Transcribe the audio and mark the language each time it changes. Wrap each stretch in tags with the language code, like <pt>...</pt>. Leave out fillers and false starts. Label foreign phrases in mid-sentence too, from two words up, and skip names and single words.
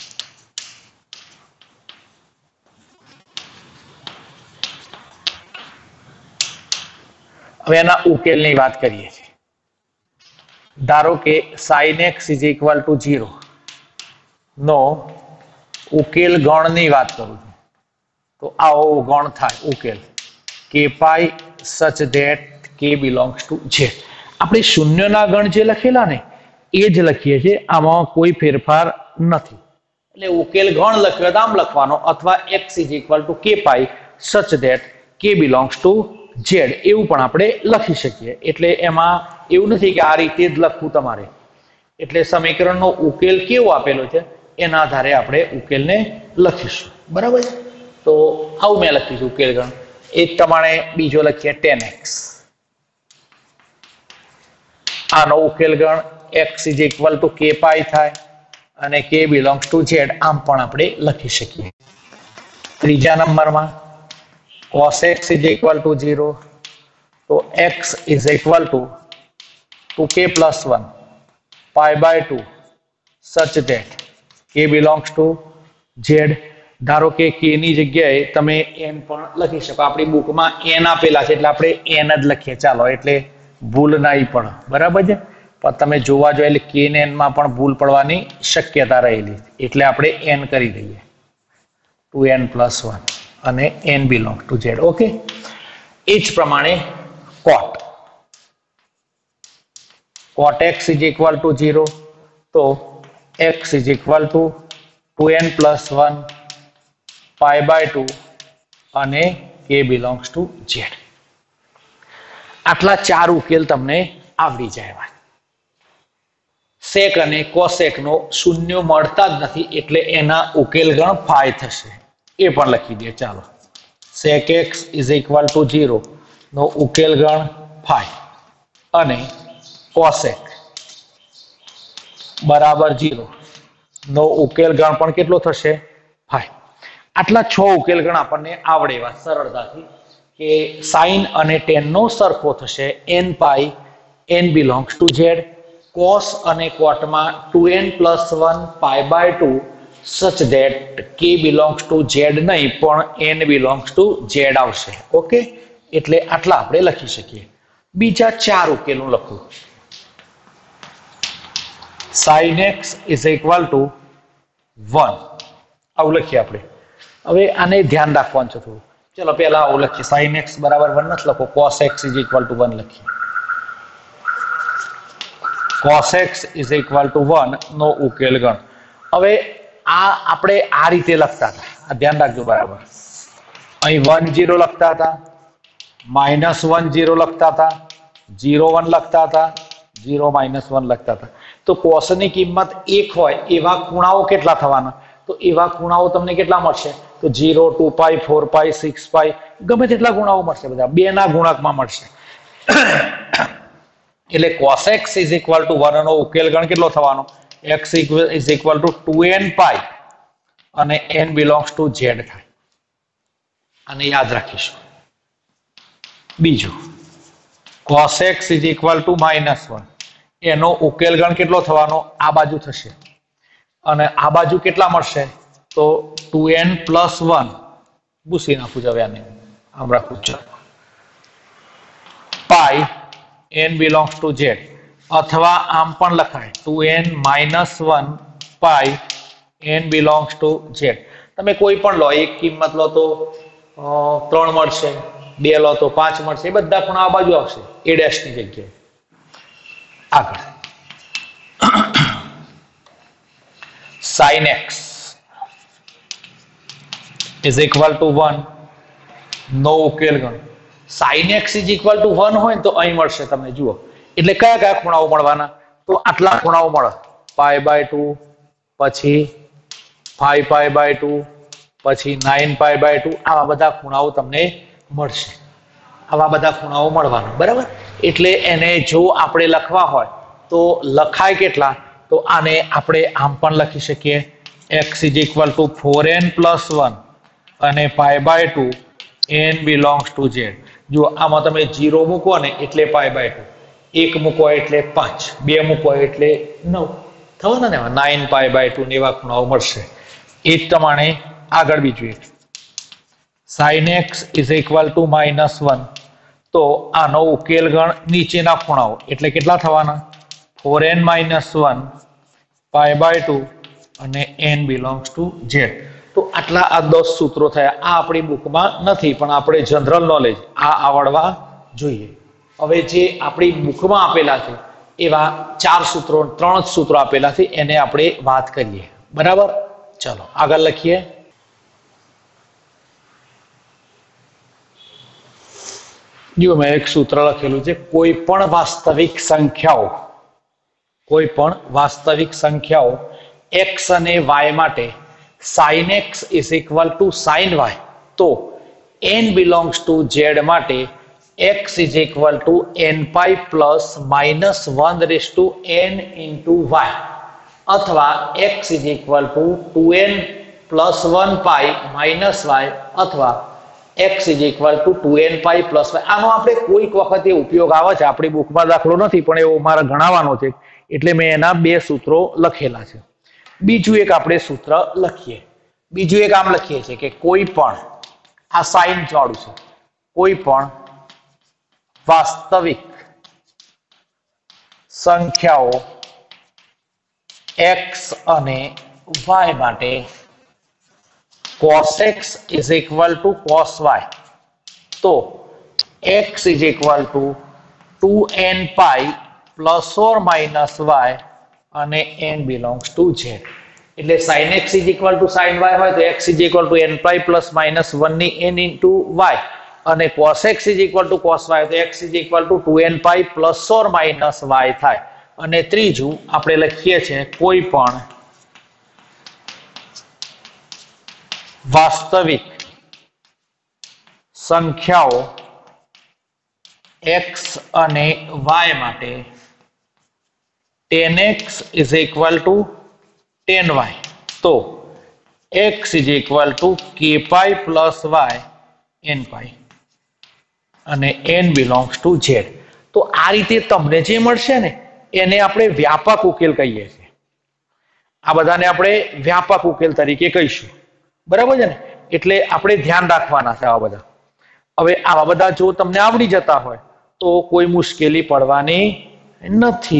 <gu>હવે એના ઉકેલની વાત કરીએ છીએ. ધારો કે sin x = 0 નો ઉકેલ ગણની વાત કરું છું તો આવો ગણ થાય ઉકેલ</gu> <en>k pi such that k belongs to z.</en> <gu>આપણે શૂન્યના ગણ જે લખેલા ને એ જ લખીએ છીએ, આમાં કોઈ ફેરફાર નથી. એટલે ઉકેલ ગણ લખ્યો આમ લખવાનો, અથવા</gu> <en>x = k pi such that k belongs to z</en> <gu>એવું પણ આપણે લખી શકીએ. એટલે એમાં એવું નથી કે આ રીતે જ લખવું તમારે. એટલે સમીકરણનો ઉકેલ કેવો આપેલો છે એના આધારે આપણે ઉકેલને લખીશું. બરાબર છે? તો આવું મેં લખીશું ઉકેલ ગણ. એ પ્રમાણે બીજો લખીએ tan x. આનો ઉકેલ ગણ</gu> <en>x = k pi</en> <gu>થાય અને</gu> <en>k belongs to z</en> <gu>આમ પણ આપણે લખી શકીએ. ત્રીજા નંબરમાં</gu> <en>cos x = 0 તો x = 2k + 1 pi/2 such that k belongs to z.</en> <gu>ધારો કે k ની જગ્યાએ તમે n પણ લખી શકો. આપણી બુકમાં n આપેલા છે એટલે આપણે n જ લખીએ. ચાલો એટલે ભૂલ નહીં પડે. બરાબર છે? પણ તમે જોવા જોઈએ એટલે k ને n માં પણ ભૂલ પડવાની શક્યતા રહેલી, એટલે આપણે n કરી દઈએ 2n + 1 અને</gu> <en>n belongs to z.</en> <gu>ઓકે? એ જ પ્રમાણે</gu> <en>cot x = 0 તો x = 2n + 1 pi/2 અને k belongs to z.</en> <gu>આટલા 4 ઉકેલ તમને આવડી જાય. sec અને cosec નો શૂન્ય મળતા જ નથી એટલે એના ઉકેલ ગણ phi થશે. એ પણ લખી દે. ચાલો sec x = 0 નો ઉકેલ ગણ phi અને cosec = 0 નો ઉકેલ ગણ પણ કેટલો થશે? phi. આટલા 6 ઉકેલ ગણ આપણને આવડે એવા સરળતાથી કે sin અને tan નો સરખો થશે</gu> <en>n pi n belongs to z. cos અને cot માં 2n + 1 pi/2 such that k belongs to z</en> <gu>નહીં પણ</gu> <en>n belongs to z આવશે. ઓકે?</en> <gu>એટલે આટલા આપણે લખી શકીએ. બીજા 4 ઉકેલો લખું.</gu> <en>sin x is equal to 1 આવું લખીએ આપણે.</en> <gu>હવે આને ધ્યાન રાખવાનું છે થોડું. ચલો પહેલા આવું લખીએ, sin x બરાબર 1 નથી લખો,</gu> <en>cos x is equal to 1</en> <gu>લખીએ.</gu> <en>cos x is equal to 1</en> <gu>નો ઉકેલ ગણ. હવે આ આપણે આ રીતે લખતા હતા, આ ધ્યાન રાખજો બરાબર. અહીં 1 0 લખતા હતા, -1 0 લખતા હતા, 0 1 લખતા હતા, 0 -1 લખતા હતા. તો cos ની કિંમત 1 હોય એવા ખૂણાઓ કેટલા થવાના? તો એવા ખૂણાઓ તમને કેટલા મળશે? તો 0 2 પાઈ 4 પાઈ 6 પાઈ ગમે તેટલા ખૂણાઓ મળશે, બધા 2 ના ગુણાંકમાં મળશે. એટલે</gu> <en>cos x is equal to 1</en> <gu>નો ઉકેલ ગણ કેટલો થવાનો?</gu> <en>x is equal to 2n પાઈ અને n belongs to z થાય.</en> <gu>આને યાદ રાખીશું. બીજું</gu> <en>cos x is equal to -1</en> <gu>એનો ઉકેલ ગણ કેટલો થવાનો? આ બાજુ થશે અને આ બાજુ કેટલા મળશે? તો 2n + 1 ભૂસી નાખું હવે આને, આમ રાખું. ચાલો પાઈ</gu> <en>n belongs to z,</en> <gu>અથવા આમ પણ લખાય 2n - 1 પાઈ</gu> <en>n belongs to z.</en> <gu>તમે કોઈ પણ લો, એક કિંમત લો તો 3 મળશે, 2 લો તો 5 મળશે, એ બધા ખૂણા આ બાજુ આવશે a' ની જગ્યાએ.</gu> <en>આગળ sin x is equal to 1</en> <gu>નો ઉકેલ ગણ.</gu> <en>sin x is equal to 1</en> <gu>હોય ને તો અહીં મળશે તમને, જુઓ. એટલે કયા કયા ખૂણાઓ મળવાના? તો આટલા ખૂણાઓ મળે, π/2, પછી 5π/2, પછી 9π/2, આવા બધા ખૂણાઓ તમને મળશે. આવા બધા ખૂણાઓ મળવાના, બરાબર. એટલે એને જો આપણે લખવા હોય તો લખાય કેટલા? તો આને આપણે આમ પણ લખી શકીએ,</gu> <en>x is equal to 4n + 1 અને π/2 n belongs to z.</en> <gu>જો આમાં તમે 0 મૂકો ને એટલે π/2, 1 મૂકો એટલે 5, 2 મૂકો એટલે 9 થવાના ને, 9π/2 ને એવા ખૂણાઓ મળશે. એ જ પ્રમાણે આગળ બીજું એક</gu> <en>sin x is equal to -1,</en> <gu>તો આનો ઉકેલ ગણ નીચેના ખૂણાઓ એટલે કેટલા થવાના?</gu> <en>4n - 1 π/2 અને n belongs to z.</en> <gu>તો આટલા આ 10 સૂત્રો થયા. આ આપણી બુકમાં નથી, પણ આપણે</gu> <en>general knowledge</en> <gu>આ આવડવા જોઈએ. હવે જે આપણી બુકમાં આપેલા છે એવા 4 સૂત્રો, 3 સૂત્રો આપેલા છે, એને આપણે વાત કરીએ, બરાબર. ચલો આગળ લખીએ. જો મેં એક સૂત્ર લખેલું છે, કોઈ પણ વાસ્તવિક સંખ્યાઓ x અને y માટે sin</gu> <en>x is equal to sin y, તો n belongs to z માટે x is equal to n pi plus minus 1 raised to n into y, અથવા x is equal to 2n plus 1 pi minus y, અથવા x is equal to 2n pi plus y.</en> <gu>આનો આપણે કોઈક વખતે ઉપયોગ આવે છે, આપણી બુકમાં દાખલો નથી પણ એવો મારે ગણાવવાનો છે એટલે મેં એના 2 સૂત્રો લખેલા છે. બીજું એક આપણે સૂત્ર લખીએ. બીજું એક આમ લખીએ છીએ કે કોઈ પણ, આ સાઇન વાળું છે, કોઈ પણ વાસ્તવિક સંખ્યાઓ x અને y માટે</gu> <en>cos x is equal to cos y,</en> <gu>તો</gu> <en>x is equal to 2n pi plus or minus y</en> <gu>અને</gu> <en>n belongs to z. એટલે sin x is equal to sin y</en> <gu>હોય તો</gu> <en>x is equal to n pi plus minus 1 ની n into y, અને cos x is equal to cos y તો x is equal to 2n pi plus or minus y થાય.</en> <gu>અને ત્રીજું આપણે લખીએ છીએ કોઈ પણ વાસ્તવિક સંખ્યાઓ</gu> <en>x અને y માટે tan x is equal to tan y, તો x is equal to k pi plus y n pi અને n belongs to z.</en> <gu>તો આ રીતે તમને જે મળશે ને એને આપણે વ્યાપક ઉકેલ કહીએ છીએ. આ બધાને આપણે વ્યાપક ઉકેલ તરીકે કહીશું, બરાબર છે ને. એટલે આપણે ધ્યાન રાખવાના છે આવા બધા. હવે આવા બધા જો તમને આવડી જતા હોય તો કોઈ મુશ્કેલી પડવાની નથી.</gu>